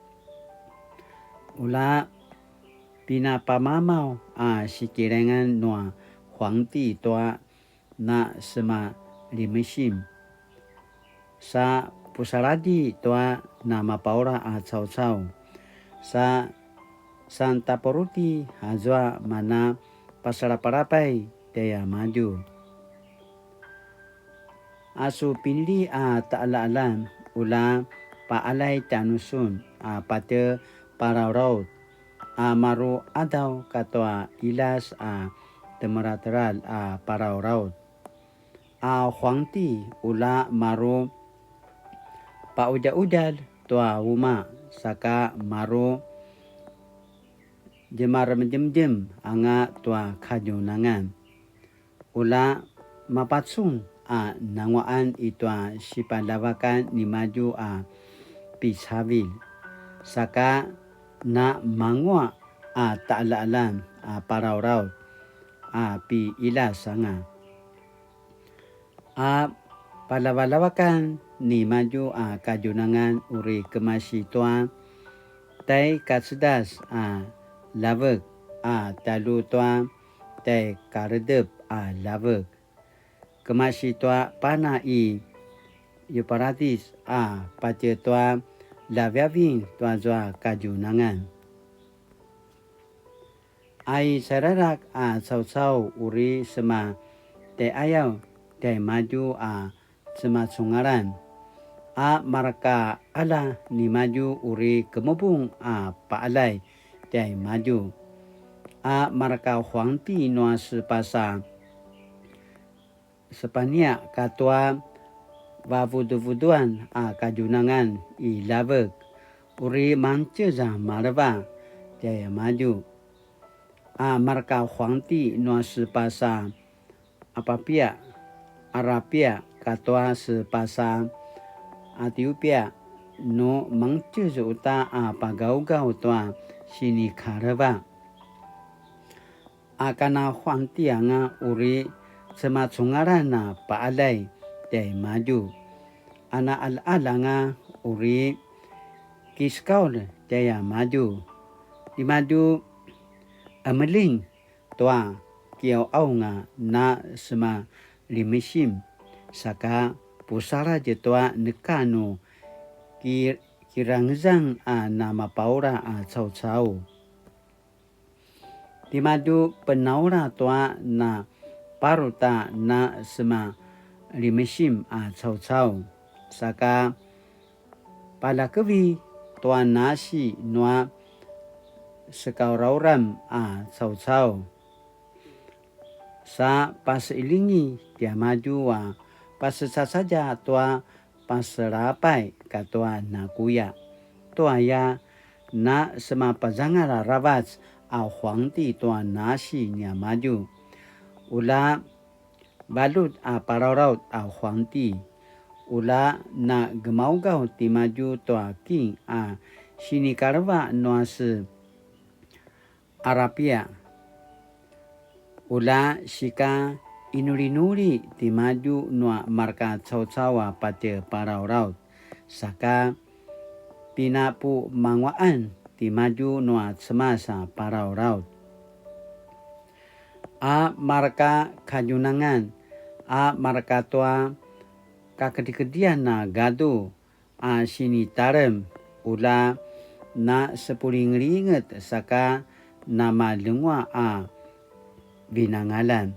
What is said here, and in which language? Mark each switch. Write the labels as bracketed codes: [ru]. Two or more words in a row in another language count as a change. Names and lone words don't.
[pwn] Ula pinapamamaw a sikirengan noa 皇帝 tua na sema limisim. Sa pusaradi tua na mapaura a caw-caw. Sa Santa Poruti hazwa mana pasaraparapay daya maju. Asu pinili a ta'ala-alam ula paalay tanusun a pate pararaut a maru adaw katwa ilas a temerateral a pararaut. A 皇帝 ula maru pauja-ujal tua uma saka maru jemaram-jem-jem anga tua kajunangan. Ula mapatsun a nangwaan itua sipalawakan ni maju a pisawil. Saka na mangwa a ta'ala-alam a pararaut a pi ilas anga. A palawalawakan ni maju a kajunangan uri kemasi tua tay kasedas a lavek a talu tua tay karedep a lavek. Kemasi tua pana i yuparatis a pace tua lavyaving tua zwa kajunangan. Ai sararak a saw-saw uri sema tay ayaw tay maju a sema sungaran. A maraka ala ni maju uri kemubung a paalay tay maju. A maraka 皇帝 noa sepasa sepania katua wavudu-vuduan a kajunangan i lavek. Uri manceza marava tay maju. A maraka 皇帝 noa sepasa apapia Arabia katua sepasa Ethiopia no mangceza uta a pagau-gau tua sini karava. Akana 皇帝 anga uri semacungaran na paalay tay maju. Ana al-ala nga uri kiskaw tay maju. Di maju ameling tua kiaw-aw nga na sema limisim. Saka pusara je tua nekano kirangzang a na mapaura a caw-caw. Di maju penaura tua na paruta na sema limisim a caw-caw. Saka palakewi tua nasi noa sekaurawram a caw-caw. Sa pasilingi dia maju wa pasesa saja tua paserapai katua nakuya. Tua ya na sema pazangara ravats a 皇帝 tua nasi nia maju. Ula balut a pararaut a 皇帝. Ula na gemau-gau ti maju tua king a sini karva noa se Arabia. Ula sika inuri-nuri ti maju noa marka caw-cawa pate pararaut. Saka pina pu mangwaan ti maju noa semasa parau raut. A marka kajunangan, a marka tua kakedi-kedian na gadu, a sini tarem ula na sepuling ringet saka nama lengwa a binangalan.